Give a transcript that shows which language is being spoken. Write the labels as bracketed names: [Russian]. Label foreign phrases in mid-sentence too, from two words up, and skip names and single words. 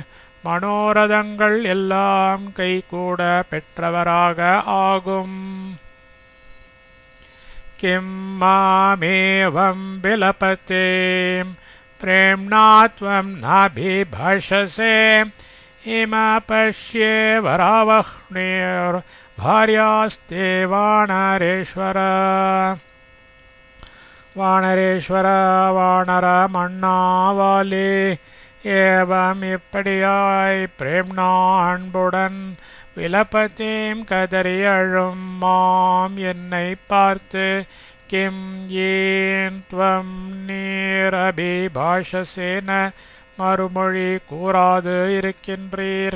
[Tamil] மனோரதங்கள் எல்லாம் கைகூட பெற்றவராக ஆகும். [Sanskrit] किम् मामेवम् विलपते प्रेम्णा त्वम् नाभिभाषसे इम पश्ये वरावह्नेर् भार्यास्ते वानरेश्वर. वानरेश्वर वानर [Tamil] मन्नावाले ஏவம் இப்படியாய் பிரேம்ணா அன்புடன் விலபதேம் கதறி அழும் மாம் என்னை பார்த்து கிம் ஏன் துவம் நீர் அபிபாஷசேன மறுமொழி கூறாது இருக்கின்றீர்.